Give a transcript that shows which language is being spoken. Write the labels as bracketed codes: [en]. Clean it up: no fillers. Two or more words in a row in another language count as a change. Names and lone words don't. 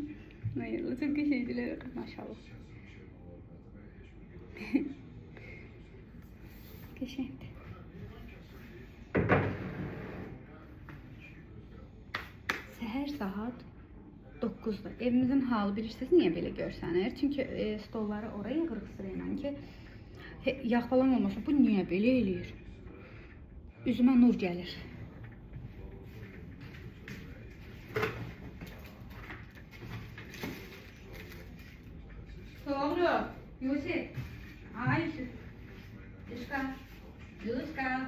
[tr] Hayırlı, çok güzeldiler. [az] Maşallah. Qəşəngdir. Səhər saat 9'da. Evimizin halı bilirsiniz [tr] niye böyle [az] görsənir? Çünkü stolları oraya yığırıq sırayla ki yağ falan olmasın. Bu [tr] niye böyle [az] eləyir? Üzümə nur gəlir. Doğru. Yusuf. Ay Yusuf. Yuska. Yuska.